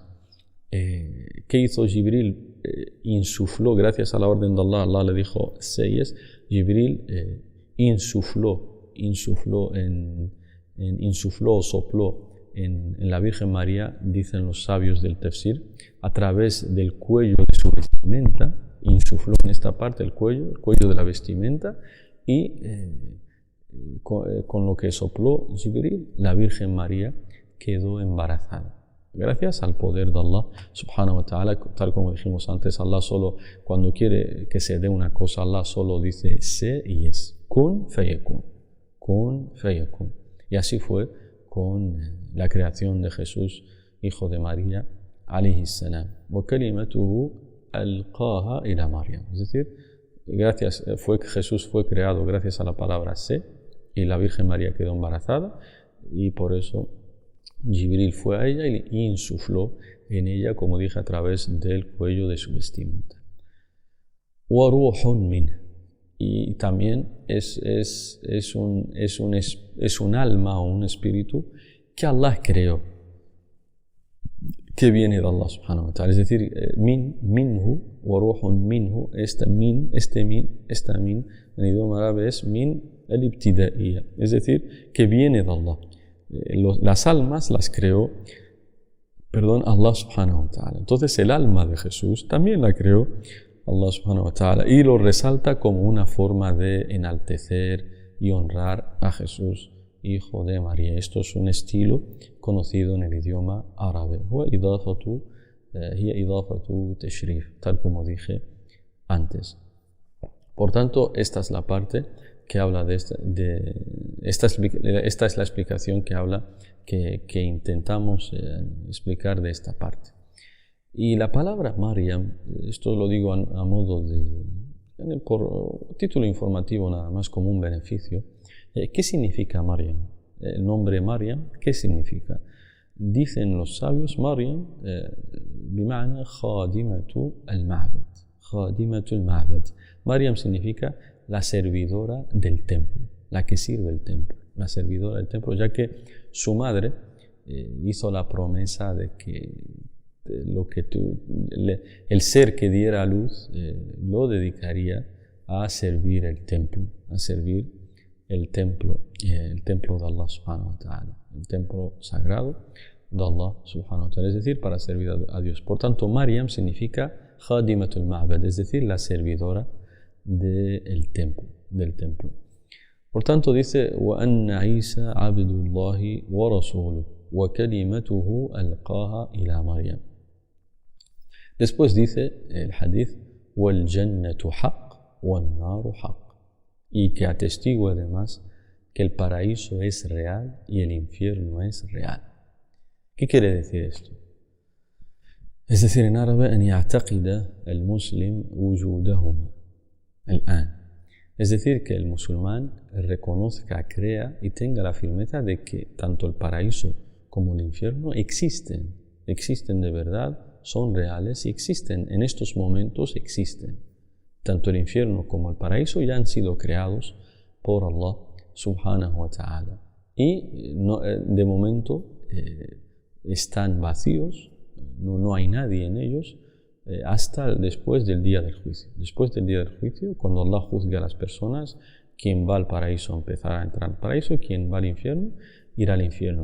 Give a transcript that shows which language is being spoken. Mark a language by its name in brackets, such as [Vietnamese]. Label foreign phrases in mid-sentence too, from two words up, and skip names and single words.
[Spanish] ¿Qué hizo Jibril? Insufló, gracias a la orden de Allah, Allah le dijo seyes, Jibril insufló o sopló en la Virgen María, dicen los sabios del Tafsir, a través del cuello de su vestimenta, insufló en esta parte el cuello de la vestimenta, y con lo que sopló Jibril, la Virgen María quedó embarazada. Gracias al poder de Allah [Arabic] سبحانه وتعالى, [Spanish] tal como dijimos antes, Allah solo, cuando quiere que se dé una cosa, Allah solo dice sé y es. [Arabic] كن فيكون. كن فيكون. [Spanish] Y así fue con la creación de Jesús, hijo de María, [Arabic] عليه السلام. وكلمته ألقاها إلى مريم. [Spanish] Es decir, Jesús fue creado gracias a la palabra sé, y la Virgen María quedó embarazada, y por eso Jibril fue a ella y insufló en ella, como dije, a través del cuello de su vestimenta. [Arabic] وروح من, [Spanish] y también es un alma o un espíritu que Allah creó, que viene de Allah [Arabic] سبحانه وتعالى. [Spanish] Es decir, [Arabic] منه وروح منه, [Spanish] esta min, en idioma árabe es [Arabic] من الابتدائية, [Spanish] es decir, que viene de Allah. Las almas las creó, [Arabic] الله سبحانه وتعالى. [Spanish] Entonces el alma de Jesús también la creó Allah [Arabic] سبحانه وتعالى [Spanish] y lo resalta como una forma de enaltecer y honrar a Jesús, hijo de María. Esto es un estilo conocido en el idioma árabe. [Arabic] هي إضافة تشريف, [Spanish] tal como dije antes. Por tanto, esta es la parte que habla esta es la explicación que habla, que intentamos explicar de esta parte. Y la palabra Maryam, esto lo digo a modo por título informativo nada más, como un beneficio. ¿Qué significa Maryam? El nombre Maryam, ¿qué significa? Dicen los sabios, [Arabic] مريم بمعنى خادمة المعبد. خادمة المعبد. [Spanish] Maryam significa la servidora del templo, la que sirve el templo, la servidora del templo, ya que su madre hizo la promesa de que el ser que diera a luz lo dedicaría a servir el templo, el templo de Allah [Arabic] سبحانه وتعالى, [Spanish] el templo sagrado de Allah [Arabic] سبحانه وتعالى, [Spanish] es decir, para servir a Dios. Por tanto, Maryam significa [Arabic] خادمة المعبد, [Spanish] es decir, la servidora del templo. Por tanto, dice [Arabic] وأن عيسى عبد الله ورسوله وكلمته ألقاها إلى مريم. [Spanish] Después dice el hadith [Arabic] والجنة حق والنار حق, [Spanish] y que atestigua además que el paraíso es real y el infierno es real. ¿Qué quiere decir esto? Es decir, en árabe, [Arabic] أن يعتقد المسلم وجودهما الآن. [Spanish] Es decir, que el musulmán reconozca, crea y tenga la firmeza de que tanto el paraíso como el infierno existen de verdad, son reales y existen, en estos momentos existen. Tanto el infierno como el paraíso ya han sido creados por Allah [Arabic] سبحانه وتعالى. [Spanish] Y de momento están vacíos, no hay nadie en ellos, hasta después del día del juicio. Después del día del juicio, cuando Allah juzgue a las personas, quien va al paraíso empezará a entrar al paraíso y quien va al infierno irá al infierno.